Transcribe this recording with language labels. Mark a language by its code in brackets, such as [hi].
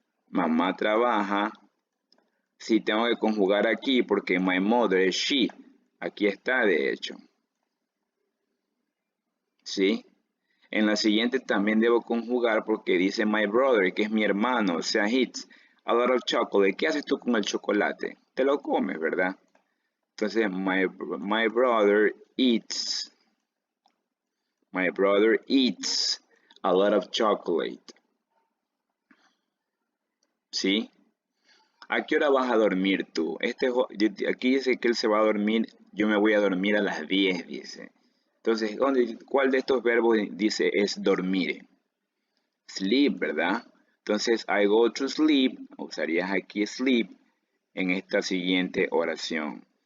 [es] Mamá trabaja. Sí, tengo que conjugar aquí porque my mother es she. Aquí está, de hecho. ¿Sí? En la siguiente también debo conjugar porque dice my brother, que es mi hermano, o sea, [en] eats a lot of chocolate. [es] ¿Qué haces tú con el chocolate? Te lo comes, ¿verdad? [en] Entonces, my brother eats. My brother eats a lot of chocolate. [es] ¿Sí? ¿A qué hora vas a dormir tú? Aquí dice que él se va a dormir, yo me voy a dormir a las 10, dice. Entonces, ¿cuál de estos verbos dice es dormir? Sleep, ¿verdad? Entonces, [en] I go to sleep, [es] usarías aquí sleep en esta siguiente oración.